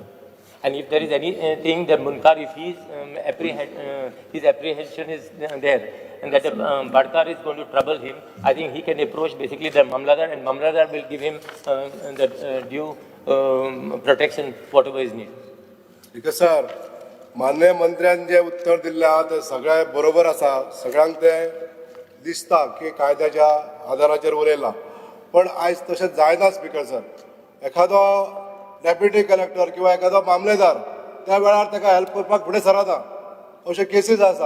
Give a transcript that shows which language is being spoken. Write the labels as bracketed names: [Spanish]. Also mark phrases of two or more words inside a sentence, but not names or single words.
[English] And if there is anything that Munkar, if his apprehension is there, and that the Bhatkar is going to trouble him, I think he can approach basically the Mamladar, and Mamladar will give him the due protection, whatever is needed. [Konkani] ठीक सर, माननीय मंत्र्यान जे उत्तर दिल्लें आहा ते सगळें बरोबर आसा, सगळ्यांक ते दिसता की कायद्याच्या आधाराचेर उलयला, पण आयज तशें जायना [English] speaker sir. [Konkani] एखादो [English] deputy collector [Konkani] किंवा एखादो मामलेदार त्या वेळार ताका हेल्प करपाक फुडें सरना, अशे केसीस आसा.